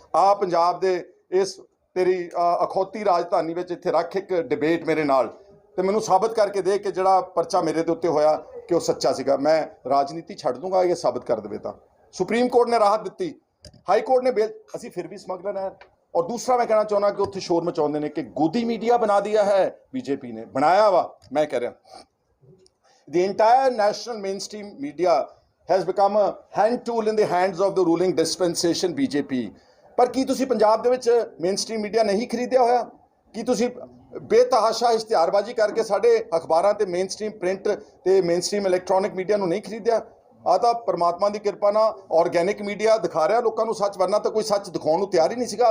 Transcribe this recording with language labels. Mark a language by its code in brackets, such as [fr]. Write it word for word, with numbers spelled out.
[pa] ਆ ਪੰਜਾਬ ਦੇ ਇਸ ਤੇਰੀ ਅ, ਅਖੌਤੀ ਰਾਜਧਾਨੀ ਵਿੱਚ ਇੱਥੇ ਰੱਖ ਇੱਕ ਡਿਬੇਟ ਮੇਰੇ ਨਾਲ, ਤੇ ਮੈਨੂੰ ਸਾਬਤ ਕਰਕੇ ਦੇ ਕਿ ਜਿਹੜਾ ਪਰਚਾ ਮੇਰੇ ਦੇ ਉੱਤੇ ਹੋਇਆ ਕਿ ਉਹ ਸੱਚਾ ਸੀਗਾ। ਮੈਂ ਰਾਜਨੀਤੀ ਛੱਡ ਦੂੰਗਾ ਇਹ ਸਾਬਤ ਕਰ ਦੇਵੇ ਤਾਂ। ਸੁਪਰੀਮ ਕੋਰਟ ਨੇ ਰਾਹਤ ਦਿੱਤੀ, ਹਾਈ ਕੋਰਟ ਨੇ ਬੇਲ, ਅਸੀਂ ਫਿਰ ਵੀ ਸਮਗਲਰ ਹੈ। ਔਰ ਦੂਸਰਾ ਮੈਂ ਕਹਿਣਾ ਚਾਹੁੰਦਾ ਕਿ ਉੱਥੇ ਸ਼ੋਰ ਮਚਾਉਂਦੇ ਨੇ ਕਿ ਗੋਦੀ ਮੀਡੀਆ ਬਣਾ ਦਿਆ ਹੈ ਬੀਜੇਪੀ ਨੇ, ਬਣਾਇਆ ਵਾ ਮੈਂ ਕਹਿ ਰਿਹਾ। [en] The entire national mainstream media has become a hand tool in the hands of the ruling dispensation B J P. [pa] ਪਰ ਕੀ ਤੁਸੀਂ ਪੰਜਾਬ ਦੇ ਵਿੱਚ ਮੇਨਸਟ੍ਰੀਮ ਮੀਡੀਆ ਨਹੀਂ ਖਰੀਦਿਆ ਹੋਇਆ? ਕੀ ਤੁਸੀਂ ਬੇਤਹਾਸ਼ਾ ਇਸ਼ਤਿਹਾਰਬਾਜ਼ੀ ਕਰਕੇ ਸਾਡੇ ਅਖਬਾਰਾਂ ਤੇ ਮੇਨਸਟ੍ਰੀਮ ਪ੍ਰਿੰਟ ਤੇ ਮੇਨਸਟ੍ਰੀਮ ਇਲੈਕਟ੍ਰੋਨਿਕ ਮੀਡੀਆ ਨੂੰ ਨਹੀਂ ਖਰੀਦਿਆ? ਆ ਤਾਂ ਪਰਮਾਤਮਾ ਦੀ ਕਿਰਪਾ ਨਾਲ ਆਰਗੈਨਿਕ ਮੀਡੀਆ ਦਿਖਾ ਰਿਹਾ ਲੋਕਾਂ ਨੂੰ ਸੱਚ, ਵਰਨਾ ਤਾਂ ਕੋਈ ਸੱਚ ਦਿਖਾਉਣ ਨੂੰ ਤਿਆਰ ਹੀ ਨਹੀਂ ਸੀਗਾ।